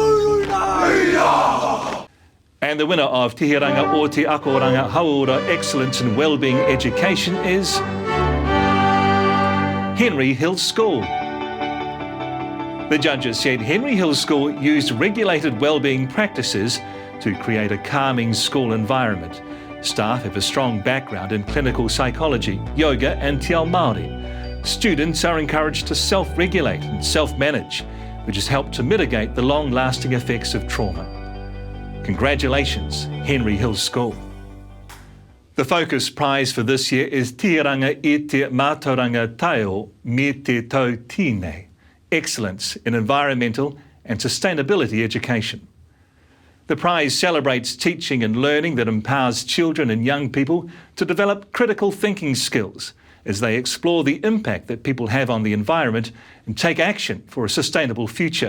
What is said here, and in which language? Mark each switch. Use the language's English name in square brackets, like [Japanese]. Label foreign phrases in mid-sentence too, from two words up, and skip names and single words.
[English] And the winner of Tihiranga o Te Akoranga Hauora Excellence in Wellbeing Education is Henry Hills School. The judges said Henry Hills School used regulated wellbeing practices to create a calming school environment. Staff have a strong background in clinical psychology, yoga and [Māori] te ao Māori. [English] Students are encouraged to self-regulate and self-manage, which has helped to mitigate the long-lasting effects of trauma. Congratulations, Henry Hills School. The Focus Prize for this year is Tihiranga I Te Mātauranga Taio Me Te Tau Tine, Excellence in Environmental and Sustainability Education. The prize celebrates teaching and learning that empowers children and young people to develop critical thinking skills as they explore the impact that people have on the environment and take action for a sustainable future.